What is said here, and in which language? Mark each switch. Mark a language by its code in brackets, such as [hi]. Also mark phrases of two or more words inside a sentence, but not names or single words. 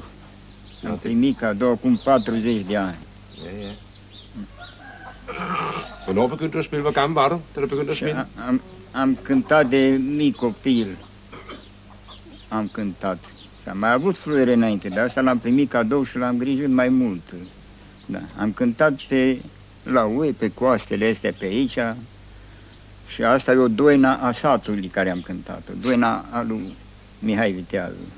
[ro] Am primit cadou acum 40 de ani. [da] Ja. Hvornår begyndte du at spille? Hvor gammel var du, da du begyndte at spille? [ro] Am cântat de mic copil. Am cântat. Și am mai avut fluiere înainte, dar asta l-am primit cadou și l-am grijit mai mult. Da. Am cântat la UE, pe coastele astea pe aici. Și asta e o doina a satului care am cântat-o, doina a lui Mihai Viteazu.